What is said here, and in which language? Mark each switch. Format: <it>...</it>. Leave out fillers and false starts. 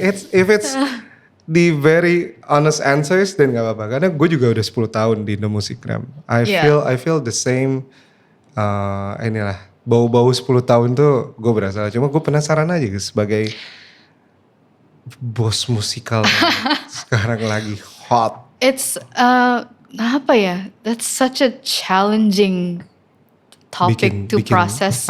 <en>If it's the very honest answers then</en> <id>nggak apa-apa. Karena gue juga udah 10 tahun di Indo Musikgram.</id> <en>I feel the same.</en> <id>Inilah bau-bau 10 tahun tuh gue berasa. Cuma gue penasaran aja guys, sebagai bos musikal yang sekarang lagi hot.</id> <en>It's</en> <id>apa ya?</id> <en>That's such a challenging topic to process.</en>